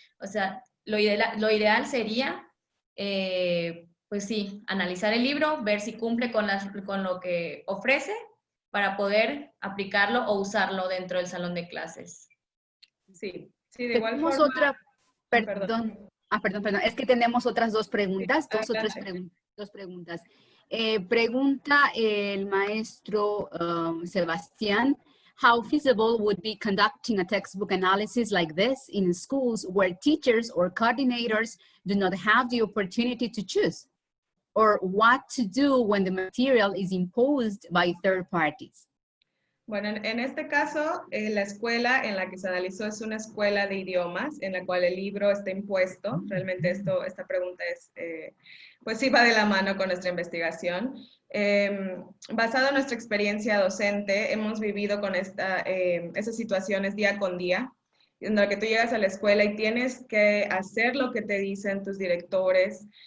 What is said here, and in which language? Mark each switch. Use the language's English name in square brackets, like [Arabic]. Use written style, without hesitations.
[Spanish] O sea, lo ideal sería, pues sí, analizar el libro, ver si cumple con lo que ofrece para poder aplicarlo o usarlo dentro del salón de clases. Sí, sí, de igual Tenemos forma... otra, perdón, es que tenemos otras dos preguntas, dos preguntas. Pregunta el maestro Sebastián, [English] how feasible would be conducting a textbook analysis like this in schools where teachers or coordinators do not have the opportunity to choose? Or what to do when the material is imposed by third parties? [Spanish] Bueno, en este caso, la escuela en la que se analizó es una escuela de idiomas, en la cual el libro está impuesto. Realmente esta pregunta es, pues sí va de la mano con nuestra investigación. Basado en nuestra experiencia docente, hemos vivido con esas situaciones día con día, en la que tú llegas a la escuela y tienes que hacer lo que te dicen tus directores.